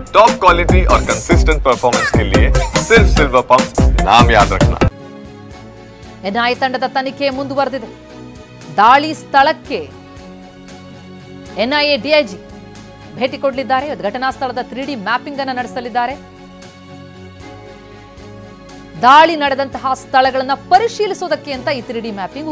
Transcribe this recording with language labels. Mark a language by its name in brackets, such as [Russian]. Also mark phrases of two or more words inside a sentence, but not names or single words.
[English] top quality [Hindi] और [English] consistent performance [Hindi] के लिए सिर्फ सिल्वर पंप नाम याद रखना। [Kannada] ಎನ್ಐಎ ತಂಡದ ತನಿಖೆ ಮುಂದುವರೆದಿದೆ. ದಾಳಿ ಸ್ಥಳಕ್ಕೆ ಎನ್ಐಎ ಡಿಐಜಿ ಭೇಟಿ ಕೊಡಲಿದ್ದಾರೆ. ಘಟನಾ ಸ್ಥಳದ 3D ಮ್ಯಾಪಿಂಗ್ ಅನ್ನು ನಡೆಸಲಿದ್ದಾರೆ. ದಾಳಿ ನಡೆದಂತಹ ಸ್ಥಳಗಳನ್ನು ಪರಿಶೀಲಿಸೋದಕ್ಕೆ ಅಂತ ಈ 3D ಮ್ಯಾಪಿಂಗ್.